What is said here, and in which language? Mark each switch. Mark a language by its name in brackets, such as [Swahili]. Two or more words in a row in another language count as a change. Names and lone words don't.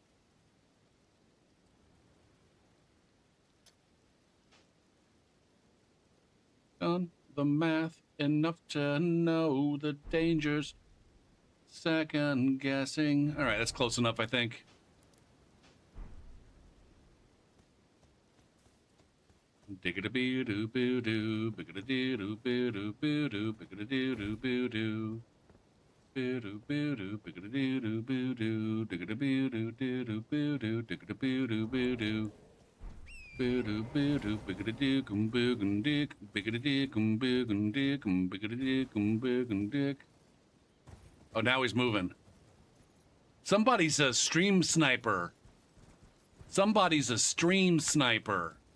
[English] Done the math enough to know the dangers. Second guessing. All right, that's close enough, I think. Diggity-boo-doo-boo-doo, biggity-doo-doo-boo-doo, biggity-doo-doo-boo-doo. Boo-doo-boo-doo, biggity-doo-doo-boo-doo, diggity-boo-doo-doo-doo-boo-doo, diggity-boo-doo-boo-doo. Boo-doo-boo-doo, biggity-doo-kum-boo-kum-dick, biggity-doo-kum-boo-kum-dick, biggity-doo-kum-boo-kum-dick. Oh, now he's moving. Somebody's a stream sniper. Somebody's a stream sniper.